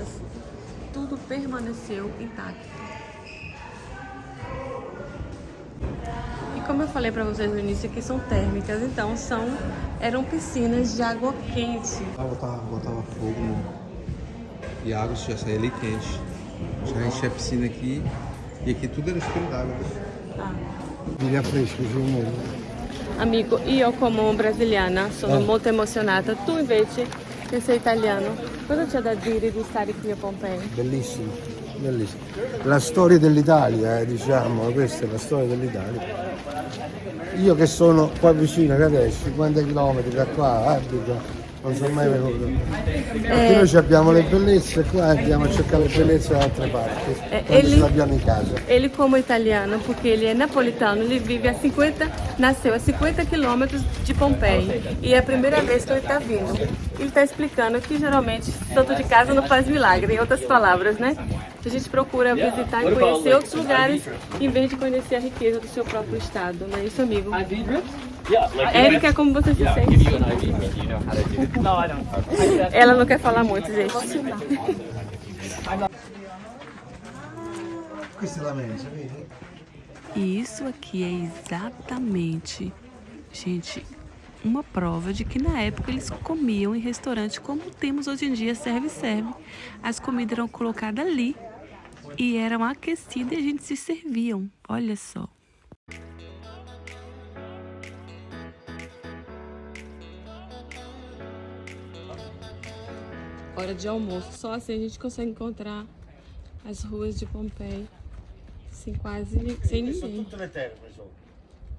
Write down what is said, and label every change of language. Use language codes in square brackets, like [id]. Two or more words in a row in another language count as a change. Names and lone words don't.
[pt] Tudo permaneceu intacto. E como eu falei para vocês no início, aqui são térmicas, então eram piscinas de água quente. Botava fogo e a água já saía ali quente. Já enchia a piscina aqui e aqui tudo era espelho d'água. [it] Mi fresco, giù molto. Amico, io come brasiliana sono molto emozionata. Tu invece, che sei italiano, cosa c'è da dire di stare qui a Pompeia? Bellissimo, bellissimo. La storia dell'Italia, diciamo, questa è la storia dell'Italia. Io che sono qua vicino, che adesso 50 km da qua abito, non sono mai venuto. Perché noi abbiamo le bellezze qua e andiamo a cercare le bellezze da altre parti, quando ce l'abbiamo in casa. [pt] Ele como italiano, porque ele é napolitano, ele nasceu a 50 quilômetros de Pompeia e é a primeira vez que ele está vindo. Ele está explicando que geralmente santo de casa não faz milagre, em outras palavras, né? A gente procura visitar e conhecer outros lugares em vez de conhecer a riqueza do seu próprio estado, não é isso, amigo? Érica, como você se sente? Ela não quer falar muito, gente. [it] Questa è la mensa, vedi? [pt] E isso aqui é exatamente, gente, uma prova de que na época eles comiam em restaurante como temos hoje em dia, serve-serve. As comidas eram colocadas ali e eram aquecidas e a gente se serviam. Olha só. Hora de almoço. Só assim a gente consegue encontrar as ruas de Pompeia sem ninguém. [it] Tutte le terme sono.